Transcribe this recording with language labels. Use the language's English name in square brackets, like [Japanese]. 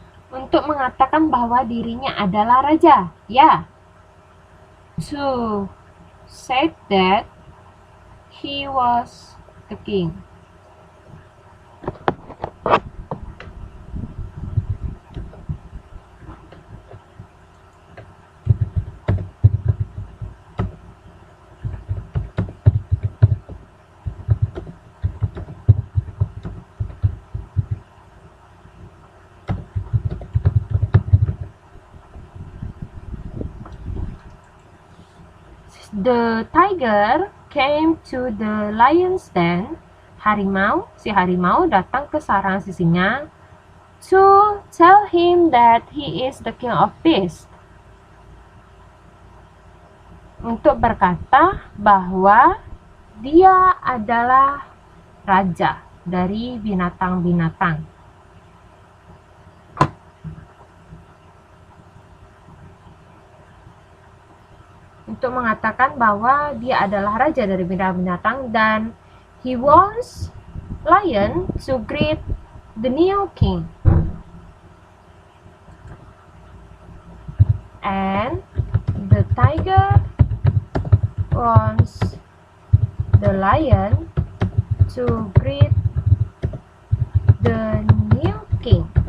[Indonesian] Untuk mengatakan bahwa dirinya adalah raja. Ya. [English] To say that he was the king. The tiger came to the lion's den. [Indonesian] Si harimau datang ke sarang si singa [English] to tell him that he is the king of beasts. [Indonesian] Untuk berkata bahwa dia adalah raja dari binatang-binatang. Untuk mengatakan bahwa dia adalah raja dari binatang-binatang dan [English] he wants lion to greet the new king. And the tiger wants the lion to greet the new king.